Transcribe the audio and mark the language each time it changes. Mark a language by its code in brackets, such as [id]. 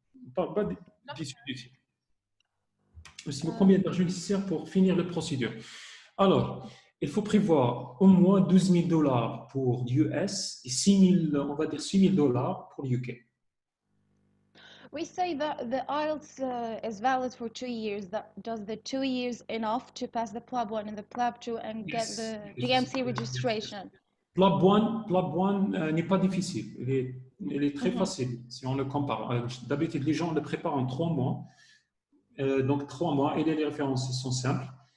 [fr] On ne parle pas des études. Combien d'argent nécessaire pour finir la procédure? Alors, il faut prévoir au moins 12 000 $ pour l'US et 6 000, on va dire 6 000 $ pour l'UK. [en] We say that the IELTS is valid for 2 years. Does the 2 years enough to pass the PLAB 1 and the PLAB 2 and get the GMC registration? [fr] PLAB 1 n'est pas difficile. Il est très facile si on le compare. D'habitude, les gens le préparent en 3 mois. Donc, 3 mois et les références sont simples.